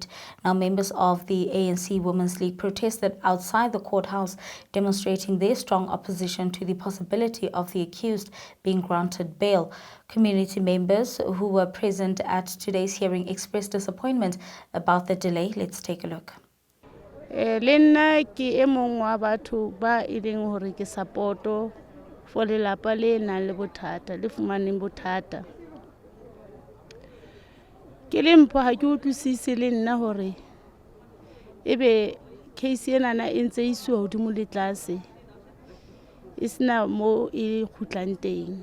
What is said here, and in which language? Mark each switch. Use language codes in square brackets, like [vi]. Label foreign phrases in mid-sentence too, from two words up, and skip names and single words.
[en] Now, members of the ANC Women's League protested outside the courthouse, demonstrating their strong opposition to the possibility of the accused being granted bail. Community members who were present at today's hearing expressed disappointment about the delay. Let's take a look. [st] Lenna ke emong wa batho ba ileng hore ke [en] supporto for [st] lelapa le nang le bothata le fumaneng bothata. Ke le mpho ha ke utlwisise le nna hore ebe case ena na e ntse isiwa hodimo le tlase e sena mo e khutlang teng.